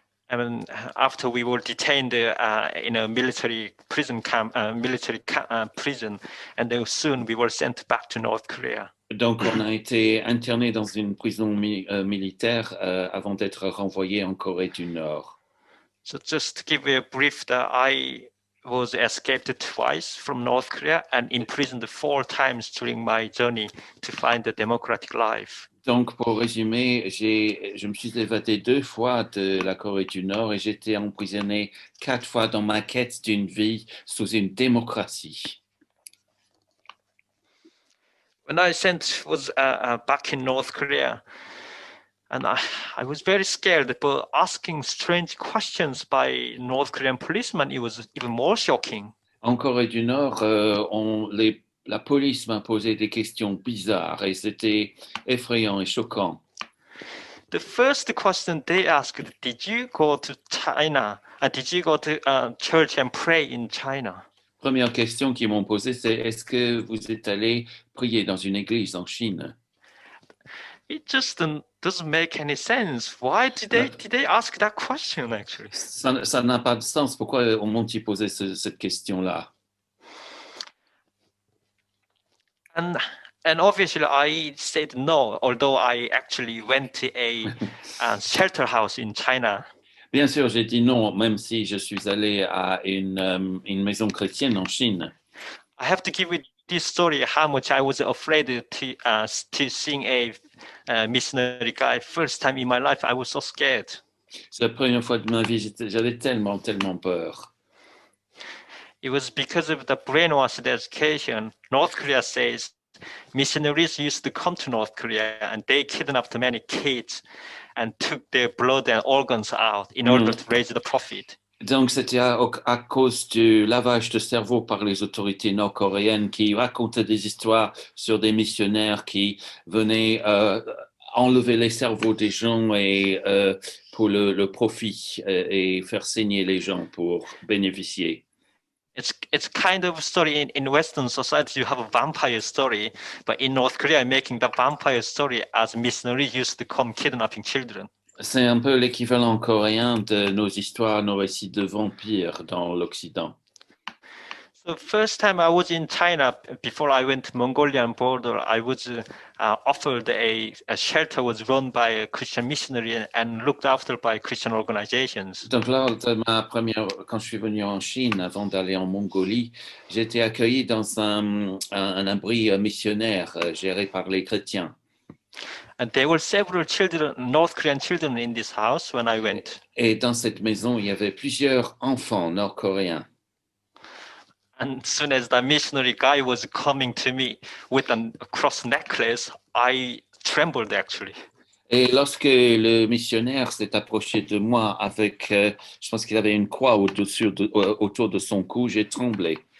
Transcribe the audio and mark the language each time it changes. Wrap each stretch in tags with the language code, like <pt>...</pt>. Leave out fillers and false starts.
<en>And after we were detained in a military prison camp, prison, and then soon we were sent back to North Korea.</en> <fr>Donc on a été interné dans une prison militaire avant d'être renvoyé en Corée du Nord.</fr> <en>So just to give you a brief, I was escaped twice from North Korea and imprisoned 4 times during my journey to find a democratic life.</en> <fr>Donc, pour résumer, je me suis évadé 2 fois de la Corée du Nord et j'ai été emprisonné 4 fois dans ma quête d'une vie sous une démocratie.</fr> <en>When I was back in North Korea, and I was very scared, but asking strange questions by North Korean policemen, it was even more shocking.</en> <fr>En Corée du Nord, la police m'a posé des questions bizarres et c'était effrayant et choquant.</fr> <en>The first question they asked, did you go to China? Did you go to church and pray in China?</en> <fr>Première question qu'ils m'ont posée, c'est est-ce que vous êtes allé prier dans une église en Chine?</fr> <en>It just doesn't make any sense. Why did they ask that question actually?</en> <fr>Ça n'a pas de sens. Pourquoi m'ont-ils posé cette question-là?</fr> <en>And obviously I said no, although I actually went to a shelter house in China.</en> <fr>Bien sûr, j'ai dit non, même si je suis allé à une maison chrétienne en Chine.</fr> <en>I have to give you this story how much I was afraid to seeing a missionary guy. First time in my life, I was so scared.</en> <fr>C'est la première fois de ma vie, j'avais tellement peur.</fr> <en>It was because of the brainwashed education. North Korea says missionaries used to come to North Korea and they kidnapped many kids and took their blood and organs out in order to raise the profit.</en> <fr>Donc, c'était à cause du lavage de cerveau par les autorités nord-coréennes qui racontaient des histoires sur des missionnaires qui venaient enlever les cerveaux des gens et pour le profit et faire saigner les gens pour bénéficier.</fr> <en>It's kind of a story in Western society, you have a vampire story, but in North Korea, making the vampire story as missionaries used to come kidnapping children.</en> <fr>C'est un peu l'équivalent coréen de nos histoires, nos récits de vampires dans l'Occident.</fr> <en>So first time I was in China, before I went to Mongolian border, I was offered a shelter was run by a Christian missionary and looked after by Christian organizations.</en> <fr>Donc là, quand je suis venu en Chine, avant d'aller en Mongolie, j'ai été accueilli dans un abri missionnaire géré par les chrétiens.</fr> <en>And there were several children, North Korean children in this house when I went.</en> <fr>Et dans cette maison, il y avait plusieurs enfants nord-coréens.</fr> <en>And as soon as the missionary guy was coming to me with a cross necklace, I trembled actually.</en> <fr>Et lorsque le missionnaire s'est approché de moi avec, je pense qu'il avait une croix autour de son cou, j'ai tremblé.</fr>